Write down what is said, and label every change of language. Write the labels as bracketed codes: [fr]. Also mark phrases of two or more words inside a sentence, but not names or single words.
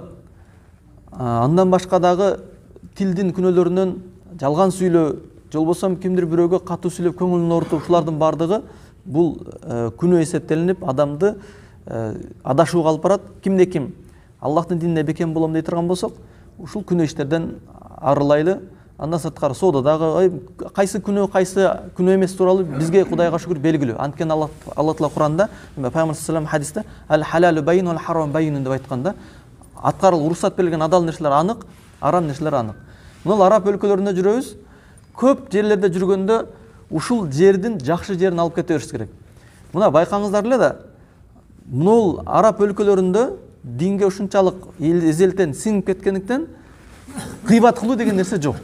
[ky] Андан башка дагы тилдин күнөөлөрүнөн жалган сүйлөө, жолбосом кимдир бирөөгө катуу сүйлөп көңүлүн оорутуп, ушулардын бардыгы бул күнөө эсептелинип, адамды адашууга алып барат. Кимде ким Аллахтын динине бекем болом дей турган болсок, ушул күнөө иштерден арылайлы. Андан сырткары соодадагы кайсы күнөө эмес тууралуу бизге Кудайга шүгүр белгилүү. Анткени Алла Таала Куранда, Пайгамбар [ar] صلى الله عليه [ky] хадисте [ar] الحلال بين والحرام بين [ky] деп айтканда, аткарыл уруксат берилген адал нерселер анык, арам нерселер анык. Мына араб өлкөлөрүндө жүрөбүз. Көп жерлерде жүргөндө ушул жердин жакшы жерин алып кете бериш керек. Мына байкаңыздар эле да, мына араб өлкөлөрүндө динге ушунчалык эзелтен сиңип кеткендиктен гыйбат кылуу деген нерсе жок.